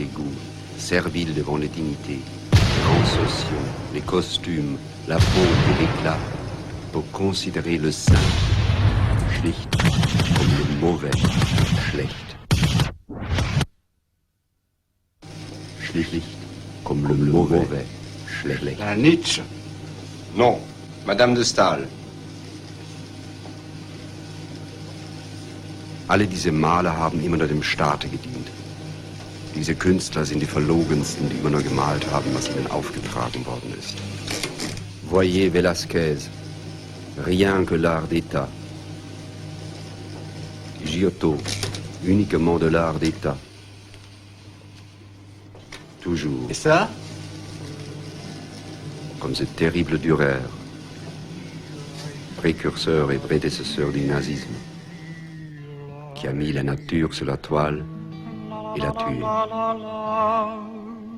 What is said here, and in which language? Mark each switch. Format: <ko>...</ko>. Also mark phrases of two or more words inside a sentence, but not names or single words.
<fr>goûts, servile devant les dignités, grands sociaux, les costumes, la pompe et l'éclat, pour considérer le saint, schlicht, comme le mauvais, schlecht. Schlicht, comme le mauvais, schlecht. Un Nietzsche? Non, Madame de Staël.</fr> <de>Alle diese Maler haben immer nur dem Staate gedient. Diese Künstler sind die verlogensten, die immer nur gemalt haben, was ihnen aufgetragen worden ist.</de> <fr>Voyez Velázquez, rien que l'art d'État. Giotto, uniquement de l'art d'État. Toujours. Et ça? Comme ce terrible Dürer, précurseur et prédécesseur du nazisme, qui a mis la nature sur la toile et l'a tuée.</fr>